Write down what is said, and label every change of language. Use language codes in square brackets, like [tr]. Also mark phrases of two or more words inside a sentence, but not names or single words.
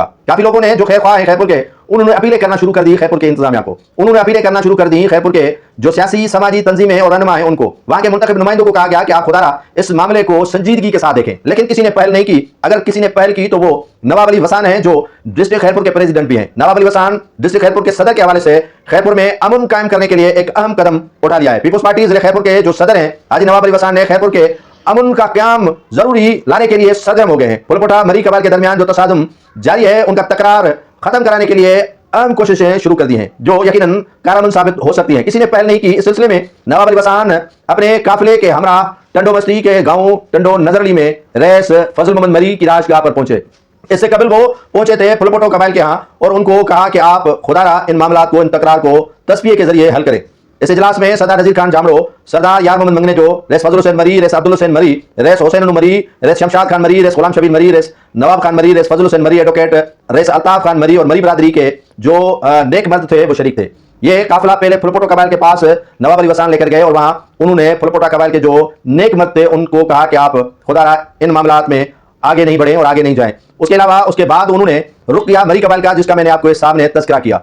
[ur] کافی لوگوں نے جو خیر خواہ ہے خیبر کے، انہوں نے اپیلیں کرنا شروع کر دی خیبر کے انتظامیہ کو، انہوں نے اپیلیں کرنا شروع کر دی خیبر کے جو سیاسی سماجی تنظیمیں اور رہنما ہیں ان کو. وہاں کے منتخب نمائندوں کو کہا گیا کہ آپ خدارا اس معاملے کو سنجیدگی کے ساتھ دیکھیں، لیکن کسی نے پہل نہیں کی. اگر کسی نے پہل کی تو وہ نواب علی وسان ہے جو ڈسٹرکٹ خیرپور کے پریزیڈنٹ بھی ہیں. نواب علی وسان ڈسٹرکٹ خیرپور کے صدر کے حوالے سے خیرپور میں امن قائم کرنے کے لیے ایک اہم قدم اٹھا لیا ہے. پیپلز پارٹی ضلع خیرپور کے جو صدر ہیں حاجی نواب علی وسان نے خیرپور کے امن کا قیام ضروری لانے کے لیے سرگرم ہو گئے ہیں. پھلپوٹا مری قبائل کے درمیان جو تصادم جاری ہے ان کا تکرار ختم کرانے کے لیے اہم کوششیں شروع کر دی ہیں جو یقیناً کارگر ثابت ہو سکتی ہیں. کسی نے پہل نہیں کی. اس سلسلے میں نواب علی وسان اپنے قافلے کے ہمراہ ٹنڈو بستی کے گاؤں ٹنڈو نذرلی میں رئیس فضل محمد مری کی راجگاہ پر پہنچے. اس سے قبل وہ پہنچے تھے پھلپوٹو قبائل کے یہاں اور ان کو کہا کہ آپ خدارا ان معاملات کو، ان تکرار کو تصفیے کے ذریعے حل کریں. اس اجلاس میں سردار نذیر خان جامرو، سردار یار محمد منگنے جو، رئیس فضل حسین مری، رئیس عبدالحسین مری، رئیس حسین مری، رئیس شمشاد خان مری، رئیس غلام شبیر مری، رئیس نواب خان مری، رئیس فضل حسین مری ایڈووکیٹ، رئیس الطاف خان مری اور مری برادری کے جو نیک مرد تھے وہ شریک تھے. یہ قافلہ پہلے پھلپوٹو قبائل کے پاس نواب علی وسان لے کر گئے اور وہاں انہوں نے پھلپوٹا قبائل کے جو نیک مرد تھے ان کو کہا کہ آپ خدارا ان معاملات میں آگے نہیں بڑھے اور آگے نہیں جائیں. اس کے علاوہ اس کے بعد انہوں نے رخ کیا مری قبائل کا جس کا میں نے آپ کو اس سامنے تذکرہ کیا.